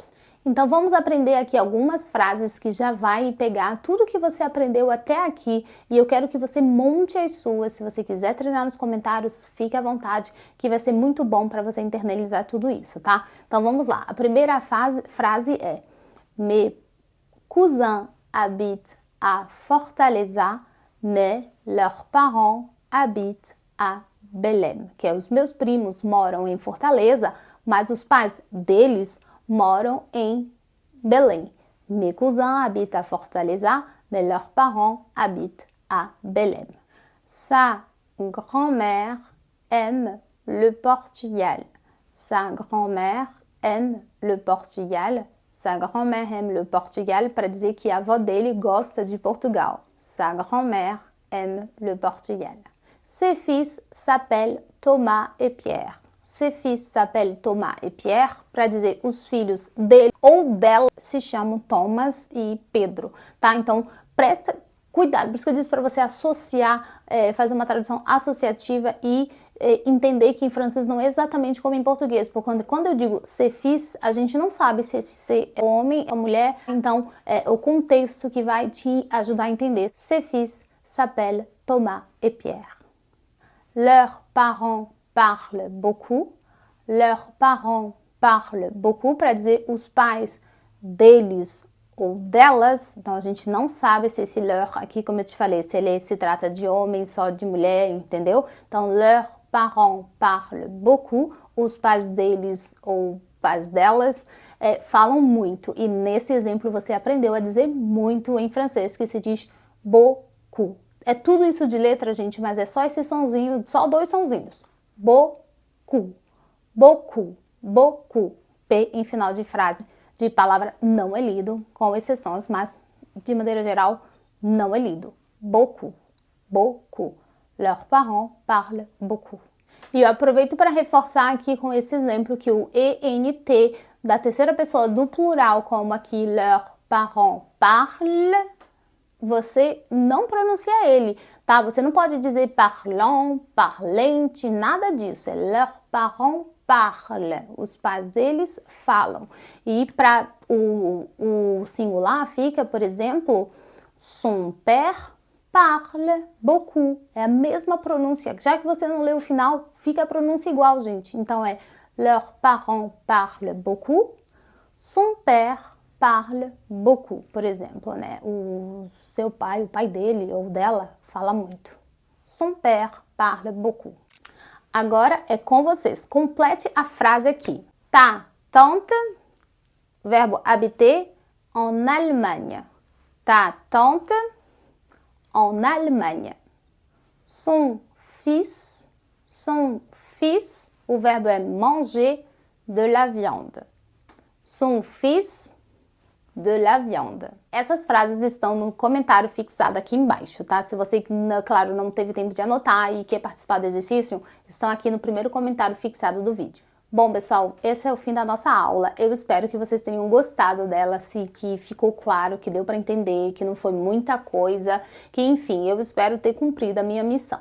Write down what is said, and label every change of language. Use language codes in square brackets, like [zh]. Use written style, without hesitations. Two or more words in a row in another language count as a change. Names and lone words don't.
[pt] Então vamos aprender aqui algumas frases que já vai pegar tudo que você aprendeu até aqui e eu quero que você monte as suas. Se você quiser treinar nos comentários, fique à vontade, que vai ser muito bom para você internalizar tudo isso, tá? Então vamos lá. A primeira frase é: [fr] Mes cousins habitent à Fortaleza, mais leurs parents habitent à Belém. [pt] Que é, os meus primos moram em Fortaleza, mas os pais deles moram em Belém. [fr] Mes cousins habitent à Fortaleza, mais leurs parents habitent à Belém. Sa grand-mère aime le Portugal. Sa grand-mère aime le Portugal. Sa grand-mère aime le Portugal [pt] para dizer que a avó dele gosta de Portugal. [fr] Sa grand-mère aime le Portugal. Ses fils s'appellent Thomas et Pierre. Ses fils s'appellent Thomas et Pierre, [pt] para dizer os filhos dele ou dela se chamam Thomas e Pedro, tá? Então, presta cuidado, por isso que eu disse para você associar, fazer uma tradução associativa e entender que em francês não é exatamente como em português, porque quando eu digo [fr] ses fils, [pt] a gente não sabe se esse ser é homem ou mulher, então é o contexto que vai te ajudar a entender. [fr] Ses fils s'appellent Thomas et Pierre. Leurs parents parlent beaucoup. Leurs parents parlent beaucoup, [pt] para dizer os pais deles ou delas. Então a gente não sabe se esse leur aqui, como eu te falei, se ele se trata de homem, só de mulher, entendeu? [fr] Então leurs parents parlent beaucoup, [pt] os pais deles ou pais delas falam muito. E nesse exemplo você aprendeu a dizer muito em francês, que se diz beaucoup. É tudo isso de letra, gente, mas é só esse sonzinho, só 2 sonzinhos. [fr] Beaucoup, beaucoup, beaucoup. [pt] P em final de frase, de palavra não é lido, com exceções, mas de maneira geral não é lido. [fr] Beaucoup, beaucoup. Leurs parents parlent beaucoup. [pt] E eu aproveito para reforçar aqui com esse exemplo que o ENT da terceira pessoa do plural, como aqui [fr] leurs parents parlent, [pt] você não pronuncia ele, tá? Você não pode dizer [fr] parlant, parlante, [pt] nada disso. [fr] É leurs parents parlent. [pt] Os pais deles falam. E para o singular fica, por exemplo, [fr] son père parle beaucoup. [pt] É a mesma pronúncia. Já que você não leu o final, fica a pronúncia igual, gente. [fr] Então é leurs parents parlent beaucoup. Son père parle beaucoup, [pt] por exemplo, né? O seu pai, o pai dele ou dela, fala muito. [fr] Son père parle beaucoup. [pt] Agora é com vocês. Complete a frase aqui. [fr] Ta tante, verbo habiter, en Allemagne. Ta tante, en Allemagne. Son fils, [pt] o verbo é [fr] manger de la viande. Son fils de la viande. [pt] Essas frases estão no comentário fixado aqui embaixo, tá? Se você, claro, não teve tempo de anotar e quer participar do exercício, estão aqui no primeiro comentário fixado do vídeo. Bom, pessoal, esse é o fim da nossa aula. Eu espero que vocês tenham gostado dela, que ficou claro, que deu para entender, que não foi muita coisa, que enfim, eu espero ter cumprido a minha missão.